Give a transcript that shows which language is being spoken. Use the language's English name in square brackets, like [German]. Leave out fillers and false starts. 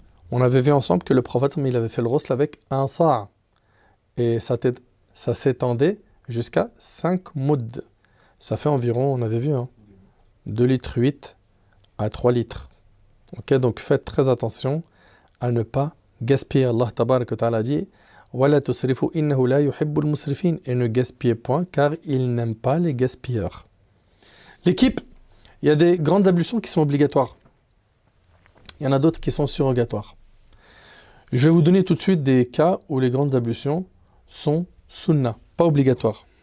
[French] On avait vu ensemble que le prophète, il avait fait le ghusl avec un sa'. Et ça s'étendait jusqu'à 5 mudd. Ça fait environ, on avait vu, hein, 2 litres 8 à 3 litres. Ok, donc faites très attention à ne pas gaspiller. [Arabic] Allah tabarak wa ta'ala [French] dit [Arabic] وَلَا تُسْرِفُوا إِنَّهُ لَا يُحِبُّ الْمُسْرِفِينَ. [French] Et ne gaspillez point car il n'aime pas les gaspilleurs. L'équipe, il y a des grandes ablutions qui sont obligatoires. Il y en a d'autres qui sont surrogatoires. Je vais vous donner tout de suite des cas où les grandes ablutions sont sunnah, pas obligatoires.